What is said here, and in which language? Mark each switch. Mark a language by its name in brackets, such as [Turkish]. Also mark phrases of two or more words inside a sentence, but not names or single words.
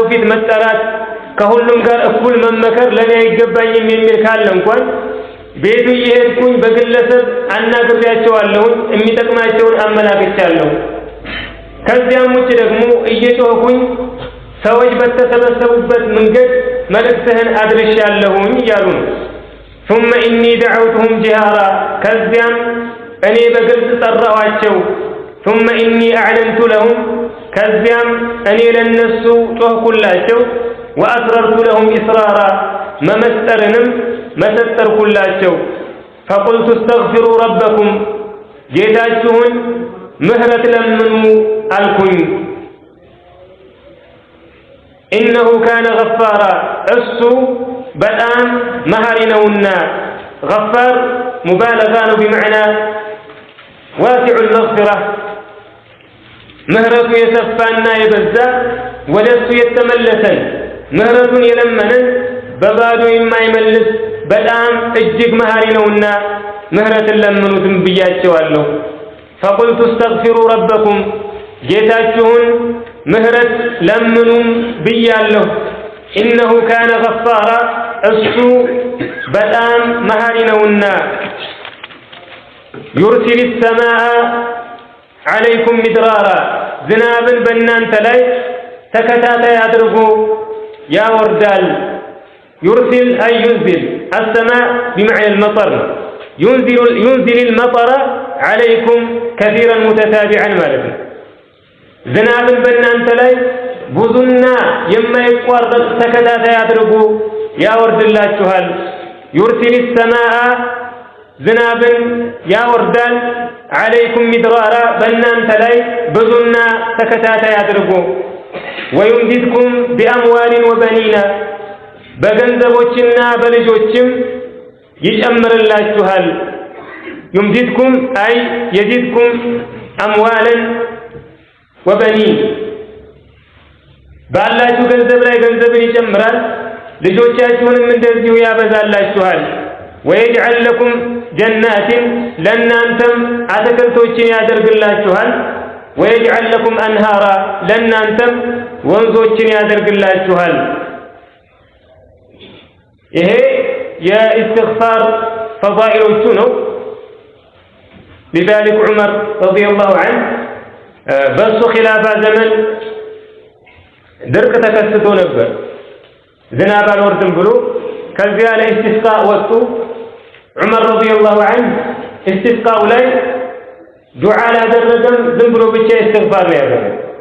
[Amharic] ፊት መጠራት ከሁሉም ጋር እኩል መመከር ለኔ አይገባኝም የሚል ካለ እንኳን ቤቱ እየሄድኩኝ በግለሰብ አናግሬያቸዋለሁኝ። የሚጠቅማቸውን አመላክቻለሁ። ከዚያም ውጭ ደግሞ እየጮህኩኝ ሰዎች በተሰበሰቡበት መንገድ መልእክትህን አድርሻለሁኝ እያሉ ነው። [Arabic] ثم إني دعوتهم جهارا [Amharic] ከዚያም እኔ በግልጽ ጠራኋቸው። [Arabic] ثم إني أعلنت لهم [Amharic] ከዚያም እኔ ለነሱ ጮህኩላቸው [Arabic] وأسررت لهم إسرارا [Amharic] መመስጠርንም መሰጠርኩላቸው [Arabic] فقلت استغفروا ربكم [Amharic] ጌታችሁን ምህረት ለምኑ አልኩኝ [Arabic] إنه كان غفارا [Amharic] እሱ በጣም መሐሪ ነውና [Arabic] غفار مبالغة بمعنى واسع المغفرة [Amharic] ምህረቱ የሰፋና የበዛ ወደሱ የተመለሰን ምህረቱን የለመነን በባዶ የማይመልስ በጣም እጅግ መሐሪ ነውና ምህረትን ለምኑትም ብያቸዋለሁ [Arabic] فقلت استغفروا ربكم [Amharic] ጌታችሁን ምህረት ለምኑም ብያለሁ [Arabic] إنه كان غفارا [Amharic] እሱ በጣም መሐሪ ነውና [Arabic] يرسل السماء عليكم مدرارا [Amharic] ዝናብን በእናንተ ላይ ተከታታይ አድርጎ ያወርዳል [Arabic] يرسل أي ينزل السماء بمعنى المطر ينزل المطر عليكم كثيرا متتابعا مالكم [Amharic] ዝናብን በእናንተ ላይ ብዙና የማይቋረጥ ተከታታይ አድርጎ ያወርድላችኋል [Arabic] يرسل السماء [Amharic] ዝናብን ያወርዳል [Arabic] عليكم مدرارا [Amharic] በእናንተ ላይ ብዙና ተከታታይ አድርጎ [Arabic] ويمددكم بأموال وبنين [Amharic] በገንዘቦችና በልጆችም ይጨምርላችኋል [Arabic] يمددكم أي يزيدكم أموالا وبنين [Amharic] ባላችሁ ገንዘብ ላይ ገንዘብን ይጨምራል ልጆቻችሁንም እንደዚሁ ያበዛላችኋል [Arabic] ويجعل لكم جنات [Amharic] لنانتم አትክልቶችን ያደርግላችኋል [Arabic] ويجعل لكم أنهارا [Amharic] لنانتم ወንዞችን ያደርግላችኋል ይሄ የኢስቲግፋር ፈዳኢሎቹ ነው لذلك عمر [Arabic] رضي الله عنه [Amharic] በሱ ኺላፋ ዘመን ድርቅ ተከስቶ ነበር ዝናብ አልወርድም ብሎ ከዚያ ላይ ኢስቲስቃ ወጡ ዑመር [Arabic] رضي الله عنه [Amharic] ኢስቲስቃው ላይ ዱዓ አላደረገም ዝም ብሎ ብቻ ኢስቲግፋር ነው ያደረገው